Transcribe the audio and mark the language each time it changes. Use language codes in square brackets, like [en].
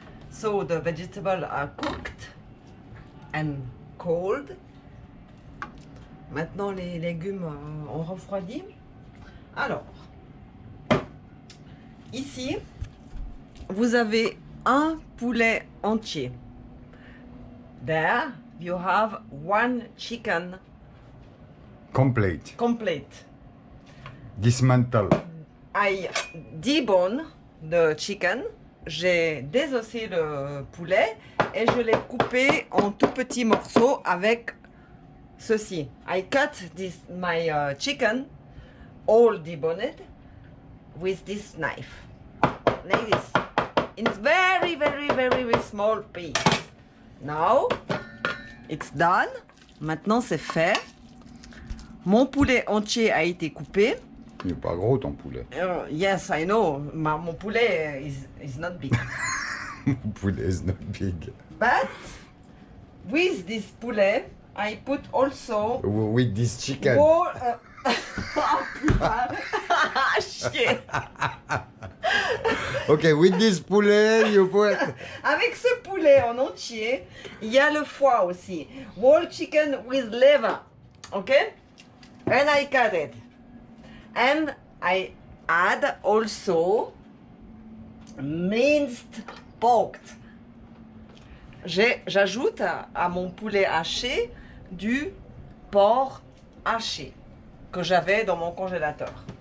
[en] So the vegetables are cooked and cold. [fr] Maintenant, les légumes ont refroidi. Alors, ici, vous avez un poulet entier. [en] There, you have one chicken Complete. complete. Dismantle. I debone the chicken. [fr] J'ai désossé le poulet et je l'ai coupé en tout petits morceaux avec ceci. [en] I cut my chicken all deboned with this knife. Like this. In very, very, very, very small piece. Now, it's done. [fr] Maintenant, c'est fait. Mon poulet entier a été coupé. Il n'est pas gros ton poulet. [en] Yes, I know. [fr] Mon poulet [en] is not big. [fr] Mon poulet [en] is not big. But with this poulet, I put also With this chicken. [fr] more. Oh putain! Chier! [en] Ok, with this poulet, you put... [fr] Avec ce poulet en entier, il y a le foie aussi. [en] Whole chicken with liver. Okay? And I cut it. And I add also minced pork. [fr] J'ajoute à mon poulet haché du porc haché que j'avais dans mon congélateur.